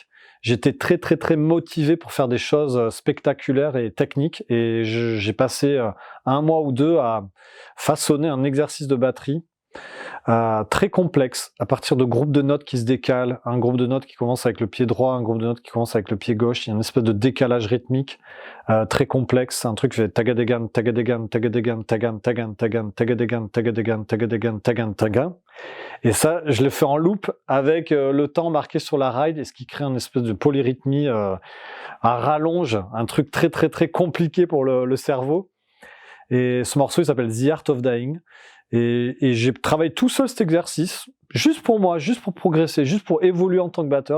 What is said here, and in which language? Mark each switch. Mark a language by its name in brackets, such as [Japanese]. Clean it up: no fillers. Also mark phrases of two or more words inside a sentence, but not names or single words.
[French] J'étais très très très motivé pour faire des choses spectaculaires et techniques, et j'ai passé 1 mois ou 2 à façonner un exercice de batterie très complexe, à partir de groupes de notes qui se décalent, un groupe de notes qui commence avec le pied droit, un groupe de notes qui commence avec le pied gauche, il y a une espèce de décalage rythmique très complexe, un truc qui fait tagadegan, tagadegan, tagadegan, tagan, tagan, tagan, tagadegan, tagadegan, tagadegan, tagan, tagan. Et ça, je l'ai fait en loop avec le temps marqué sur la ride, et ce qui crée une espèce de polyrythmie à rallonge, un truc très très très compliqué pour le cerveau. Et ce morceau, il s'appelle The Art of Dying. Et j'ai travaillé tout seul cet exercice, juste pour moi, juste pour progresser, juste pour évoluer en tant que batteur.